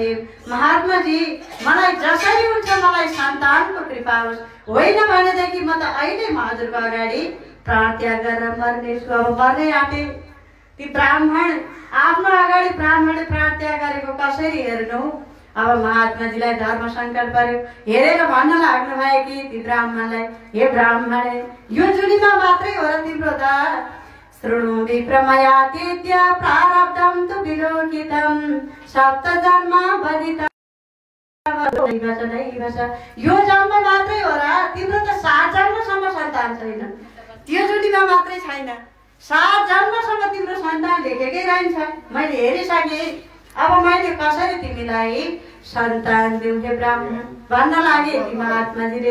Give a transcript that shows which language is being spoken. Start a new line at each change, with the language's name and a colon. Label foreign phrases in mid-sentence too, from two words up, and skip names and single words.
Nepali: हे महात्माजी मलाई जसरी हुन्छ मलाई सन्तानको कृपा होस्, होइन भनेदेखि म त अहिले हजुरको अगाडि प्राण त्याग गरेर मर्नेछु। अब मर्नै आँटे ती ब्राह्मण आफ्नो अगाडि ब्राह्मणले प्राण त्याग गरेको कसरी हेर्नु। अब महात्माजीलाई धर्म सङ्कट पर्यो, हेरेर भन्न लाग्नु भयो कि ती ब्राह्मणलाई, हे ब्राह्मण यो जुनीमा मात्रै हो र तिम्रो त
Sanskrit: शृणु विप्रमया तेत्य प्रारब्धं तु विलोकितं सप्त जन्म बलिता।
Nepali: यो जन्म मात्रै हो र, तिम्रो त 7 जन्मसम्म सन्तान छैन, त्यो जुनीमा मात्रै छैन, 7 जन्मसम्म तिम्रो सन्तान देखेकै रहन्छ, मैले हेरिसकेँ। अब मैले कसरी तिमीलाई सन्तान दिउँ हे ब्राह्मण भन्न लागे कि महात्माजीले।